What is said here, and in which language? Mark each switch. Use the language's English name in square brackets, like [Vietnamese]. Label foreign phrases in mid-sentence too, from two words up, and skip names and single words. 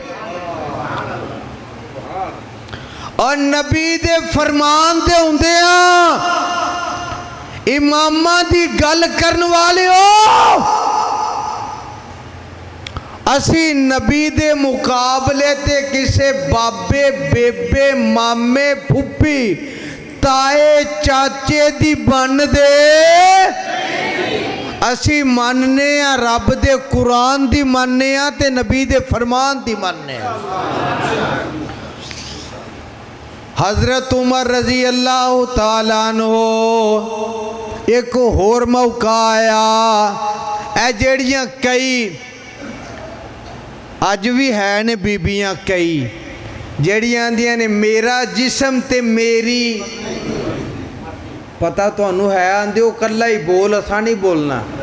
[Punjabi] اور نبی دے فرمان دے ہوندیاں امامہ دی گل کرن والے ہو، اسی نبی دے مقابلے تے کسے بابے بیبے مامے پھپھی تائے چاچے دی بن دے. اسی مننے آں رب دے قرآن دی مننے آں تے نبی دے فرمان دی مننے آں. حضرت عمر [Arabic] رضي الله تعالى عنه [Punjabi] اک ہور موقع آیا، اے جیہڑیاں کئی اج بھی ہے نے بیبیاں کئی جیہڑیاں آندیاں نے میرا جسم تے میری، پتہ تہانوں ہے، آندے او کلا ہی بول، اساں نہیں بولنا.